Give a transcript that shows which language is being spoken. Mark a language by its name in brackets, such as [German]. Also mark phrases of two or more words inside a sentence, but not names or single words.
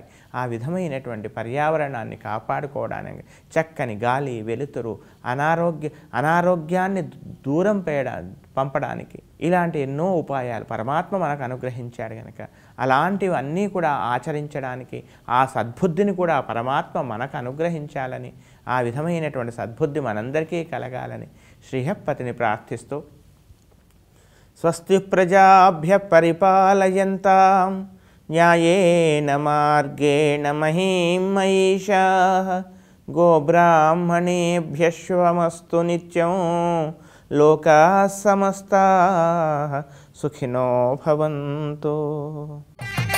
[Telugu] ఆ విధమైనటువంటి పర్యావరణాన్ని కాపాడుకోవడానికి చక్కని గాలి, వెలుతురు, అనారోగ్యాన్ని దూరం పంపడానికి ఇలాంటి ఎన్నో ఉపాయాలు పరమాత్మ మనకు అనుగ్రహించాడు కనుక అలాంటివన్నీ కూడా ఆచరించడానికి ఆ సద్బుద్ధిని కూడా పరమాత్మ మనకు అనుగ్రహించాలని, ఆ విధమైనటువంటి సద్బుద్ధి మనందరికీ కలగాలని శ్రీహప్పతిని ప్రార్థిస్తూ [Sanskrit] స్వస్తి ప్రజాభ్యః పరిపాలయంతాం న్యాయేన మార్గేణ మహీం మహిషాః గోబ్రాహ్మణేభ్యः శుభమస్తు నిత్యం లోకాః సమస్తాః సుఖినో భవంతు.